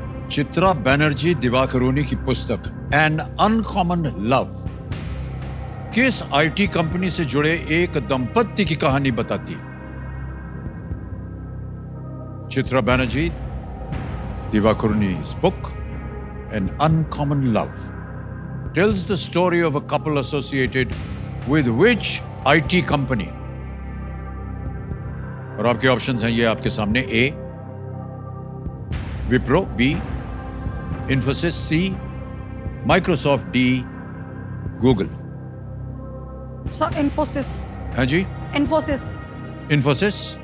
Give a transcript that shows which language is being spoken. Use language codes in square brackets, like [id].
[hi] चित्रा बनर्जी दिवाकरुणी की पुस्तक an uncommon love किस आईटी कंपनी से जुड़े एक दंपत्ति की कहानी बताती है? [en] Chitra Banerjee Divakaruni's book An Uncommon Love tells the story of a couple associated with which IT company? [hi] और आपके ऑप्शंस हैं ये आपके सामने। ए विप्रो, बी इंफोसिस, सी Microsoft, D Google. Sir Infosys. हाँ जी, इन्फोसिस। इंफोसिस।